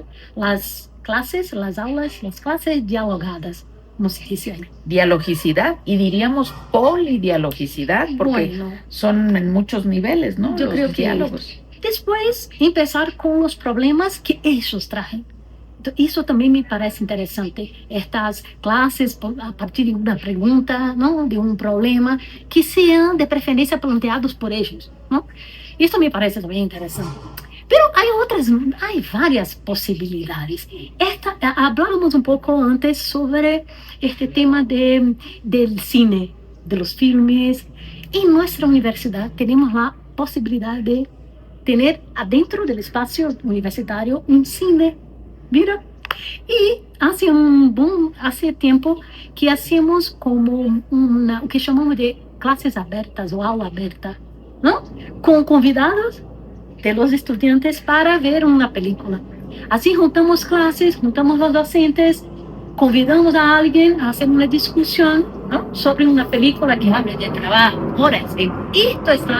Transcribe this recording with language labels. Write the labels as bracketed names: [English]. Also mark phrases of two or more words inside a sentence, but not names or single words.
[Spanish] Las clases, las aulas, las clases dialogadas, como se dice ahí. Dialogicidad, y diríamos polidialogicidad, porque Bueno, son en muchos niveles, ¿no? yo Los creo que diálogos. después empezar con los problemas que ellos traen. [Portuguese] Isso também me parece interessante. Estas classes, a partir de uma pergunta, não, de um problema, que sejam de preferência planteados por eles. Não? Isso me parece também interessante. Pero há várias possibilidades. [Spanish] Hablamos [Portuguese] um pouco [Spanish] antes sobre este tema del cine, de los filmes, En nuestra universidad tenemos la posibilidad de tener adentro del espacio universitario un cine. Mira, y hace tiempo que hacemos como [Portuguese] o que chamamos de clases abertas o aula aberta, [Spanish] ¿no? Con convidados de los estudiantes para ver una película. Así juntamos clases, juntamos los docentes, convidamos a alguien a hacer una discusión, ¿no? Sobre una película que habla de trabajo. Por ejemplo, esto está